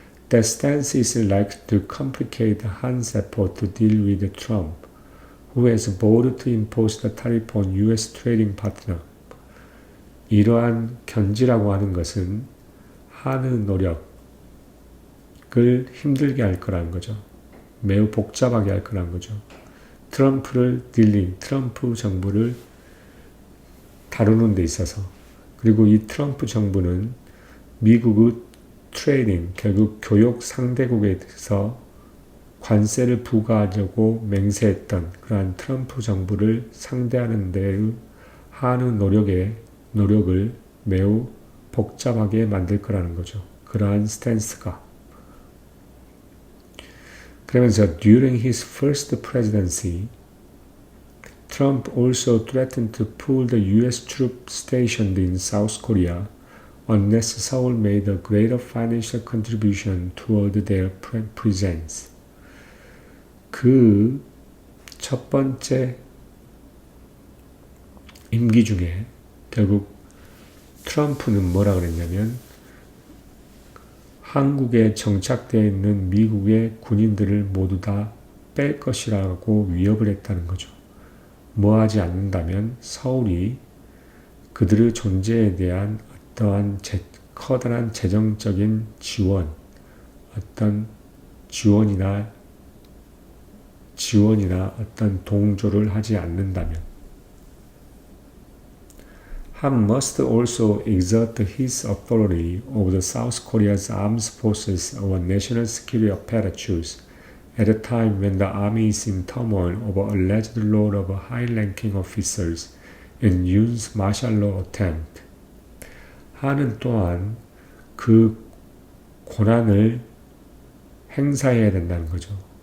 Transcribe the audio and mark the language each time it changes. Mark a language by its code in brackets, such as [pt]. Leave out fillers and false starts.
[en] That stance is likely to complicate Han's effort to deal with Trump, who has vowed to impose the tariff on U.S. trading partner. [ko] 이러한 견지라고 하는 것은 한의 노력을 힘들게 할 거라는 거죠. 매우 복잡하게 할 거라는 거죠. 트럼프 정부를 다루는 데 있어서, 그리고 이 트럼프 정부는 미국의 트레이딩, 결국 교역 상대국에 대해서 관세를 부과하려고 맹세했던 그러한 트럼프 정부를 상대하는 데의 한의 노력을 매우 복잡하게 만들 거라는 거죠. 그러한 스탠스가. 그러면서 [en] during his first presidency, Trump also threatened to pull the U.S. troops stationed in South Korea unless Seoul made a greater financial contribution toward their presence. [ko] 그 첫 번째 임기 중에 결국 트럼프는 뭐라 그랬냐면 한국에 정착되어 있는 미국의 군인들을 모두 다 뺄 것이라고 위협을 했다는 거죠. 뭐 하지 않는다면 서울이 그들의 존재에 대한 어떠한 커다란 재정적인 지원, 어떤 지원이나 어떤 동조를 하지 않는다면 [en] Han must also exert his authority over the South Korea's armed forces or national security apparatus at a time when the army is in turmoil over alleged loss of high-ranking officers in Yoon's martial law attempt. [ko] 한은 또한 그 권한을 행사해야 된다는 거죠.